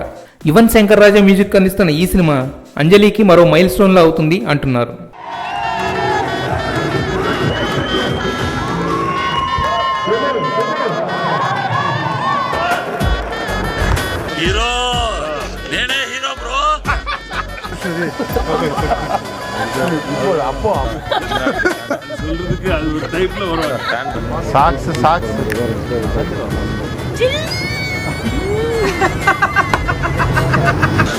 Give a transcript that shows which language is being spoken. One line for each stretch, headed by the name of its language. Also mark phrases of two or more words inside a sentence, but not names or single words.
Telugu: యువన్ శంకర్ రాజా మ్యూజిక్ అందిస్తున్న ఈ సినిమా అంజలికి మరో మైల్ స్టోన్లో అవుతుంది అంటున్నారు. హీరో నేనే హీరో బ్రో.
Tamil: அப்போ சொல்றதுக்கு அது ஒரு டைப்ல வரும். சாக்ஸ் சாக்ஸ்